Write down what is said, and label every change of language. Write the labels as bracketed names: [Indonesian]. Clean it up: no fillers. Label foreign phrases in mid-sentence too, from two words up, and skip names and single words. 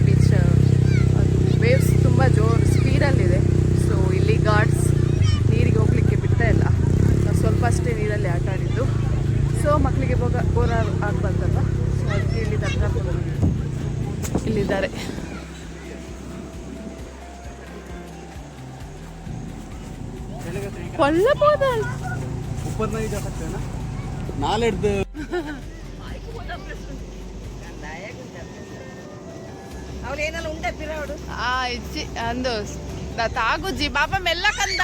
[Kannada] ಬೀಚ್ ಅದು ವೇವ್ಸ್ ತುಂಬ ಜೋರು ಸ್ಪೀಡಲ್ಲಿದೆ. ಸೊ ಇಲ್ಲಿ ಗಾರ್ಡ್ಸ್ ನೀರಿಗೆ ಹೋಗಲಿಕ್ಕೆ ಬಿಡ್ತಾ ಇಲ್ಲ. ಸ್ವಲ್ಪ ಅಷ್ಟೇ ನೀರಲ್ಲಿ ಆಟ ಆಡಿದ್ದು. ಸೊ ಮಕ್ಕಳಿಗೆ ಬೋರ್ ಆಗಬಾರ್ದಲ್ಲ, ಸೊ ಅದಕ್ಕೆ ಇಲ್ಲಿ ಕರ್ಕೊಂಡು ಇಲ್ಲಿದ್ದಾರೆ. ಕೊಳ್ಳಬಹುದು ನಾಲೆಡ್ದು [Tulu] ಇಜ್ಜಿ ಅಂದು ತಾಗುಜ್ಜಿ ಬಾಬಾ ಮೆಲ್ಲ ಕಂದ